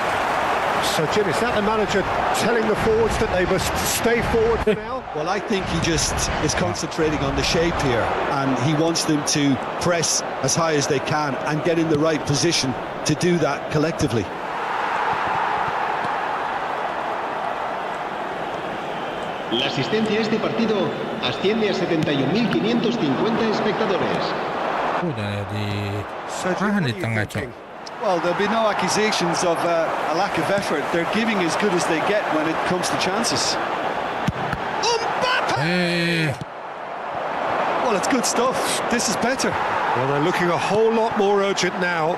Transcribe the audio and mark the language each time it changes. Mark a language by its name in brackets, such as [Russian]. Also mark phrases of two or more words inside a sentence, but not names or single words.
[English] So, Jim, is that the manager telling the forwards that they must stay forward for now? Well, I think he just is concentrating on the shape here, and he wants them to press as high as they can and get in the right position to do that collectively. [Spanish] La asistencia a este partido asciende a 71.550 espectadores. [Indonesian] Udah di [English] Sergio, what are [Indonesian] di [English] you [Indonesian] tengah, [English] thinking? [Indonesian] Cok. [English] Well, there'll be no accusations of a lack of effort. They're giving as good as they get when it comes to chances. Well, it's good stuff. This is better. Well, they're looking a whole lot more urgent now.